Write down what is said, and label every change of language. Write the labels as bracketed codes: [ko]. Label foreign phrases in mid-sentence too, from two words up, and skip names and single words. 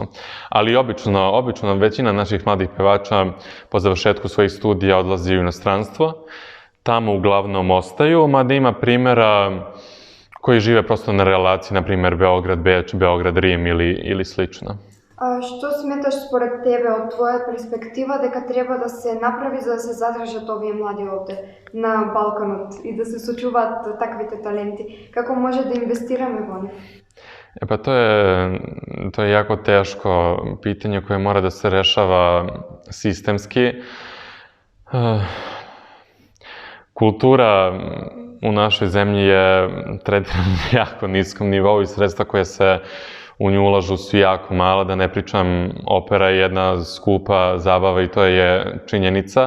[sr] Ali obično većina naših mladih pevača po završetku svojih studija odlazi u inostranstvo. Tamo uglavnom ostaju, mada ima primjera koji žive prosto na relaciji, na primjer Beograd-Beč, Beograd-Rim ili slično. [mk] Што сметаш според тебе од твоја перспектива дека треба да се направи за да се задржат овие млади овде на Балканот и да се сочуваат таквите таленти? Како може да инвестираме во нив? [sr] Pa to je jako teško pitanje koje mora da se rešava sistemski. Kultura u našoj zemlji je tretirana na jako niskom nivou i sredstva koje se u nju ulažu su jako mala, da ne pričam, opera je jedna skupa zabava i to je činjenica.